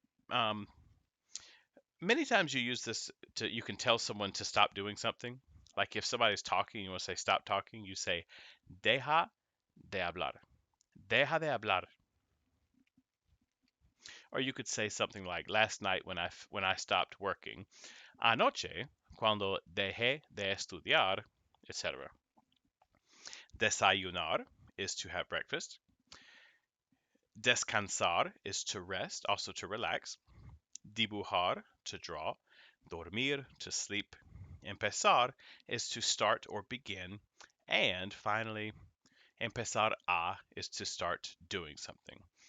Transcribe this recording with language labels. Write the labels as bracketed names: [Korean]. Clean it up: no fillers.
[English] Um, Many times you use this to you can tell someone to stop doing something. Like if somebody's talking, you want to say stop talking, you say [Spanish] deja de hablar. Deja de hablar. [English] Or you could say something like last night when I stopped working. [Spanish] Anoche cuando dejé de estudiar, etc. [English] Desayunar is to have breakfast. Descansar is to rest, also to relax. Dibujar, to draw. Dormir, to sleep. Empezar is to start or begin. And finally, empezar a is to start doing something.